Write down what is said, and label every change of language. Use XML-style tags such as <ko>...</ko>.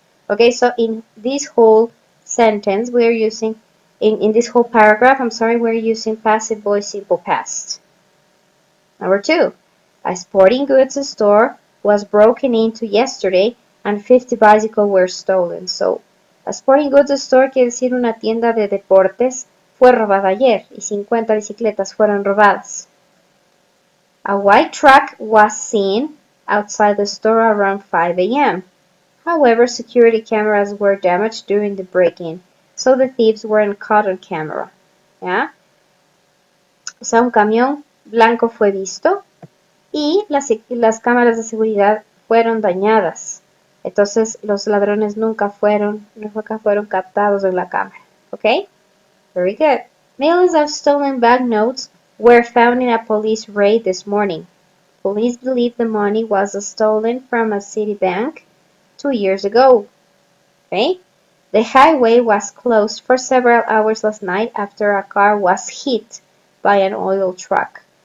<en>Okay, so in this whole sentence, we're using, in this whole paragraph, I'm sorry, we're using passive voice simple past. Number 2, a sporting goods store was broken into yesterday and 50 bicycles were stolen. So, a sporting goods store</en> <es>quiere decir una tienda de deportes fue robada ayer y 50 bicicletas fueron robadas.</es> <en>A white truck was seen outside the store around 5 a.m. However, security cameras were damaged during the break-in, so the thieves weren't caught on camera.</en> <es>¿Ya? O sea, un camión blanco fue visto y las cámaras de seguridad fueron dañadas. Entonces los ladrones nunca fueron captados en la cámara.</es> <en>Okay? Very good. Millions of stolen banknotes were found in a police raid this morning. Police believe the money was stolen from a city bank 2 years ago. Okay? The highway was closed for several hours last night after a car was hit by an oil truck.</en>